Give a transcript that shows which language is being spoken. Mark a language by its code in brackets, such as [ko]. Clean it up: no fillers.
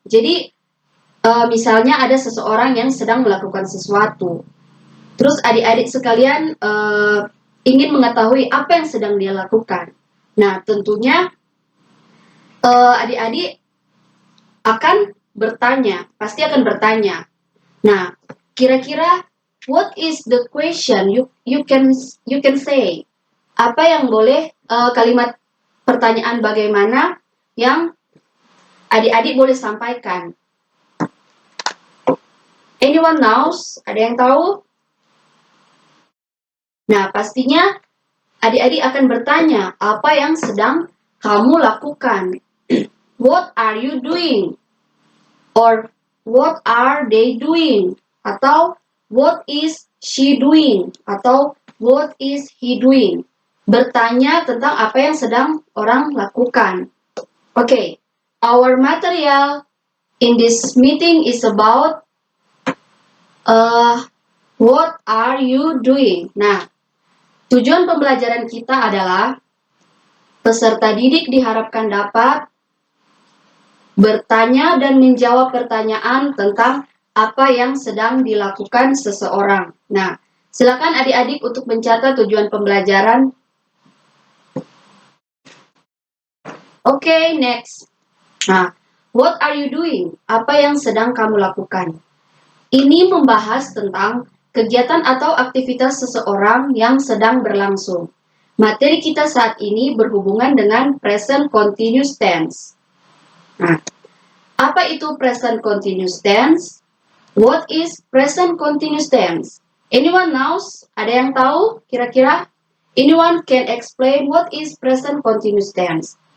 [id] Jadi misalnya ada seseorang yang sedang melakukan sesuatu, terus adik-adik sekalian ingin mengetahui apa yang sedang dia lakukan. Nah, tentunya adik-adik akan bertanya, pasti akan bertanya. Nah, kira-kira [en] what is the question you can say? [id] Apa yang boleh kalimat pertanyaan bagaimana yang adik-adik boleh sampaikan? [en] Anyone knows? [id] Ada yang tahu? Nah, pastinya adik-adik akan bertanya, apa yang sedang kamu lakukan? [en] What are you doing? Or what are they doing? [id] Atau [en] what is she doing? Atau what is he doing? [id] Bertanya tentang apa yang sedang orang lakukan. [en] Okay, our material in this meeting is about what are you doing? [id] Nah, tujuan pembelajaran kita adalah peserta didik diharapkan dapat bertanya dan menjawab pertanyaan tentang apa yang sedang dilakukan seseorang. Nah, silakan adik-adik untuk mencatat tujuan pembelajaran. [en] Okay, next. Nah, what are you doing? [id] Apa yang sedang kamu lakukan? Ini membahas tentang kegiatan atau aktivitas seseorang yang sedang berlangsung. Materi kita saat ini berhubungan dengan present continuous tense. Nah, apa itu present continuous tense? [en] What is present continuous tense? Anyone knows? [id] Ada yang tahu kira-kira? [en] Anyone can explain what is present continuous tense?